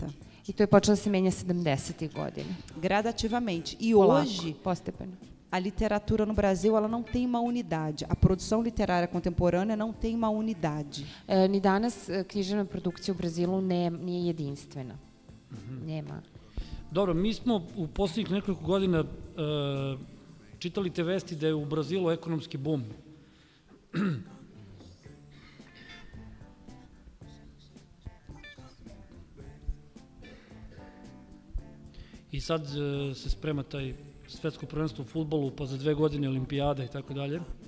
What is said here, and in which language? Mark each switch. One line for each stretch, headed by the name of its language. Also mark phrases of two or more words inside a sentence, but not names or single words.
Serbian: I to je počelo se menja 70. godina.
Portuguese: Gradativamente. E
Serbian: polako,
Portuguese: hoje,
Serbian: postepeno.
Portuguese: A literatura no Brasil, ela não tem uma unidade. A produção literária contemporânea não tem uma unidade.
Serbian: Ni danas književna produkcija u Brazilu nije jedinstvena. Nema. Dobro, mi smo u posljednjih nekoliko godina čitali te vesti da je u Brazilu ekonomski bum. I sad se sprema taj svetsko prvenstvo u fudbalu, pa za 2 godine olimpijada i tako dalje.